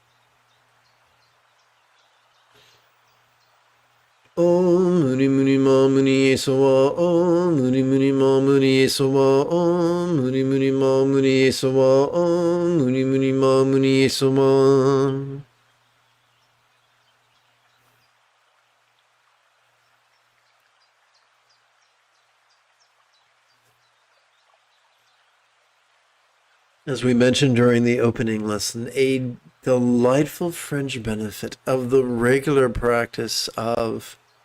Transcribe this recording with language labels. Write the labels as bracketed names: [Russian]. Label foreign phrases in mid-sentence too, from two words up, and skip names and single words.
[Sanskrit] Om Muni Muni Ma Muni Yesowa. Om Muni Muni Ma Muni Yesowa. Om Muni Muni Ma Muni Yesowa. Om Muni Muni Ma Muni Yesowa. [English] As we mentioned during the opening lesson, a delightful fringe benefit of the regular practice of